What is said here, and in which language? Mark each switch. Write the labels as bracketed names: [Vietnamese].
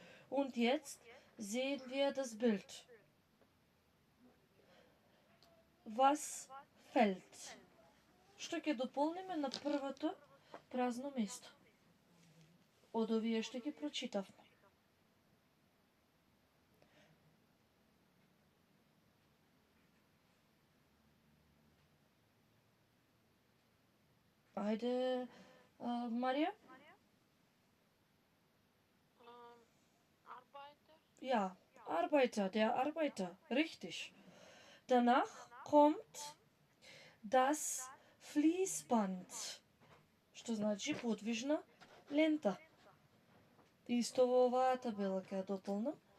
[German] Und jetzt sehen wir das Bild. Was fällt? [Macedonian] Што ќе дополниме на првото празно место од овие што ќе прочитавме. Ајде, Марија? [German] Arbeiter. Ja, Arbeiter, der Arbeiter, richtig. Danach kommt das Fließband, [Macedonian] што значи подвижна лента. Исто во оваа табела ќе ја дополнам.